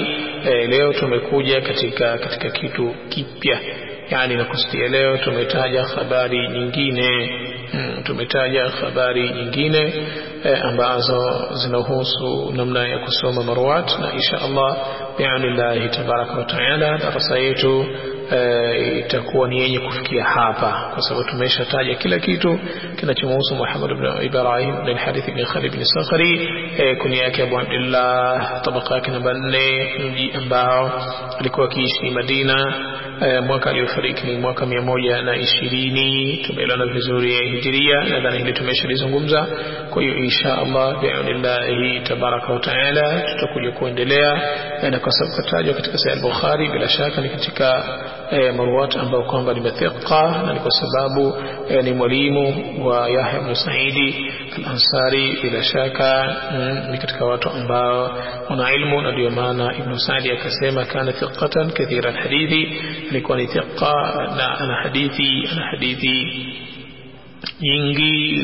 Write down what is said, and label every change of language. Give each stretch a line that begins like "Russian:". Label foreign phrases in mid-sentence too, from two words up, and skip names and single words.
Swahili: Leo tumekuja katika kitu kipya, yani nakusudia leo tumetaja habari nyingine ambazo zinahusu namna ya kusoma marwat, na
Arabic: إن شاء الله بإذن الله تبارك وتعالى
Swahili: darasa yetu itakuwa ni yenye kufikia hapa, kwa sababu tumeshataja kila kitu kinachomhusu Muhammad ibn Ibrahim ibn al-Harith ibn Khalid ibn Sakhri, kunia yake Abu Abdullah, tabaka yake namba 4, mji ambao alikuwa akiishi Madina, mwaka aliofariki ni mwaka 120. Tumeelewana vizuri ya hijiria, nadhani hili tumeshalizungumza. Kwa hiyo
Arabic: إن شاء الله بإذن الله تبارك وتعالى
Swahili: tutakuja kuendelea, na kwa sababu katajwa katika Sahih Bukhari, bila shaka ni katika marwat ambao kwamba ni mathiqa, na ni kwa sababu ni mwalimu wa Yahya ibn Sa'idi al-Ansari, bila shaka ni katika watu ambao wana ilmu, na ndio maana Ibn Sa'di akasema
Arabic: كان ثقة كثير الحديث,
Swahili: alikuwa ni thiqa na ana hadithi nyingi.